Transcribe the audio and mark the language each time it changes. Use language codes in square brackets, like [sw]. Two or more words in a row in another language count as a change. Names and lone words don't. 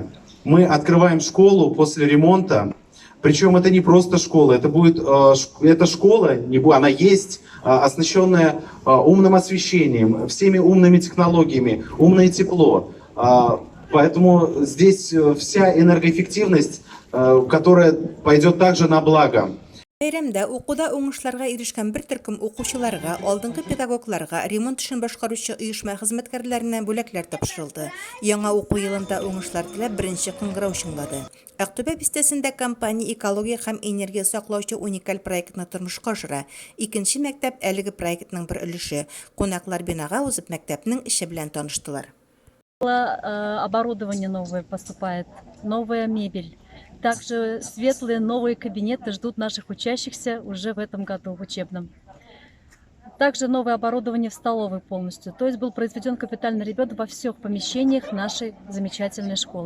[ru] Мы открываем школу после ремонта. Причем это не просто школа, это школа, она есть, оснащенная умным освещением, всеми умными технологиями, умное тепло. Поэтому здесь вся энергоэффективность, которая пойдет также на благо. [tt] Бәйрәмдә укуда уңышларга ирешкән бер төркем укучыларга, алдынгы педагогларга, ремонт эшен башкаручы оешма хезмәткәрләренә бүләкләр тапшырылды. Яңа уку елында уңышлар теләп беренче кыңгырау чыңлады. Ақтөбе бистәсендә компания экология һәм энергия саклаучы уникаль проектны тормышка ашыра. Икенче мәктәп әлеге проектның бер өлеше. Кунаклар бинага узып мәктәпнең эше белән таныштылар. [ru] Оборудование новое поступает, новая мебель. Также светлые новые кабинеты ждут наших учащихся уже в этом году в учебном. Также новое оборудование в столовой полностью. То есть был произведен капитальный ремонт во всех помещениях нашей замечательной школы.